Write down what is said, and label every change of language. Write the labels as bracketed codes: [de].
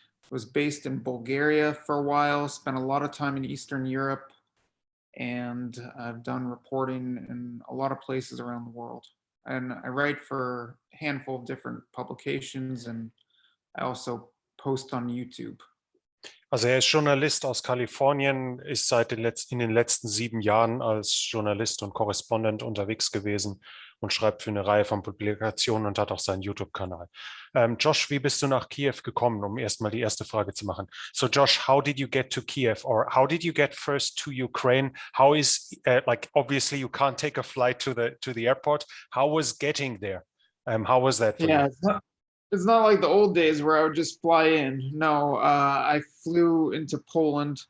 [en] Was based in Bulgaria for a while, spent a lot of time in Eastern Europe, and I've done reporting in a lot of places around the world. And I write for a handful of different publications, and I also post on YouTube. [de] Also er ist Journalist aus Kalifornien, ist in den letzten 7 Jahren als Journalist und Korrespondent unterwegs gewesen und schreibt für eine Reihe von Publikationen und hat auch seinen YouTube-Kanal. Josh, wie bist du nach Kiew gekommen, um erstmal die erste Frage zu machen? [en] So Josh, how did you get to Kiev, or how did you get first to Ukraine? How is, obviously you can't take a flight to the airport. How was getting there? How was that for you? It's not like the old days where I would just fly in. No, I flew into Poland.